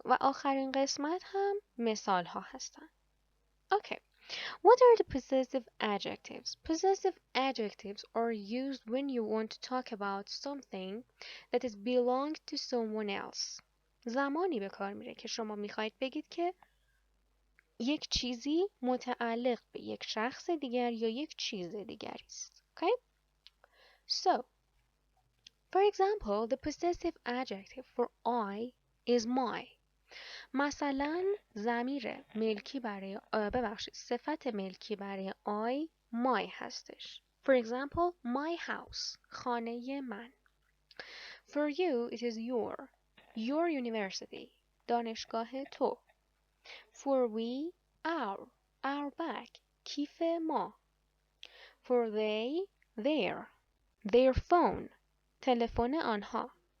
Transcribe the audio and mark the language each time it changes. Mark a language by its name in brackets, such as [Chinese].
[Persian] و آخرین قسمت هم مثال ها هستن. [English] Okay. What are the possessive adjectives? Possessive adjectives are used when you want to talk about something that is belonged to someone else. [Persian] زمانی به کار میره که شما میخواید بگید که یک چیزی متعلق به یک شخص دیگر یا یک چیز دیگری است. [English] Okay? So, for example, the possessive adjective for I is my. [Persian] مثلا ضمیر ملکی برای صفت ملکی برای I my هستش. [English] For example, my house, [Persian] خانه من. [English] For you, it is your university, [Persian] دانشگاه تو. [English] For we, our bag, [Persian] کیف ما. [English] For they, their phone, [Persian] تلفن آنها.